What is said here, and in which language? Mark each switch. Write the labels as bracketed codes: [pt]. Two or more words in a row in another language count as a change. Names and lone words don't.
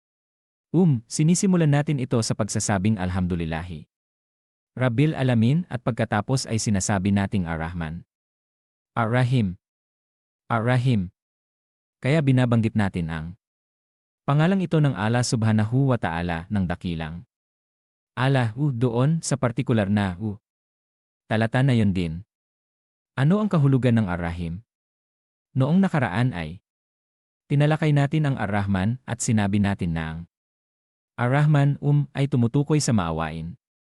[tl] Sinisimulan natin ito sa pagsasabing [ar] الحمد لله رب العالمين [tl] at pagkatapos ay sinasabi nating Ar-Rahman, Ar-Rahim, Ar-Rahim. Kaya binabanggit natin ang pangalang ito ng Allah [ar] سبحانه وتعالى [tl] ng dakilang Allah doon sa partikular na talata na yon din. Ano ang kahulugan ng Ar-Rahim? Noong nakaraan ay tinalakay natin ang Ar-Rahman at sinabi natin na ang Ar-Rahman ay tumutukoy sa maawain.